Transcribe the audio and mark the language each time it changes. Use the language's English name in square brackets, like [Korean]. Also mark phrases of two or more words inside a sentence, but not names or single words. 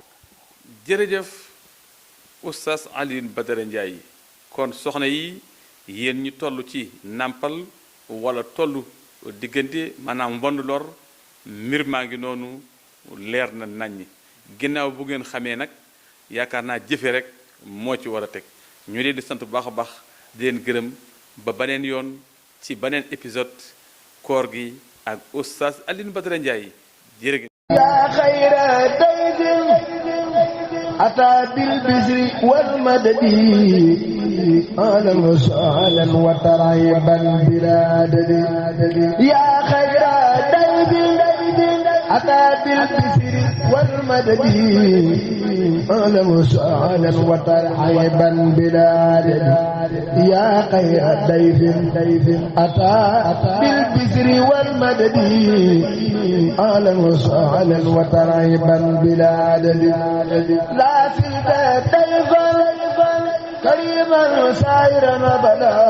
[Wolof] jërëjëf oustaz Alioune Badara Ndiaye kon soxna yi yéen ñu toll ci nàmpal wala toll diggante maanaam mbond lor mbir maa ngi noonu leer na naññi ginnaaw bu ngeen xamee nag yaakaar naa jëfe rek moo ci war a teg ñu leen di sant bu baax a baax di leen gërëm ba beneen yoon ci beneen épisode koor gi ak oustaz Alioune Badara Ndiaye jërë ngeen [Arabic] خير ضيف أتى بالبشر والمدد أهلا وسهلا وترحيبا بلا عدد يا خير ضيف أتى بالبشر والمدد أهلا وسهلا وترحيبا بلا عدد يا خير ضيف أتى بالبشر والمدد أهلا وسهلا وترحيبا بلا عدد لا سيد ضيفا كريما سائرا أبدا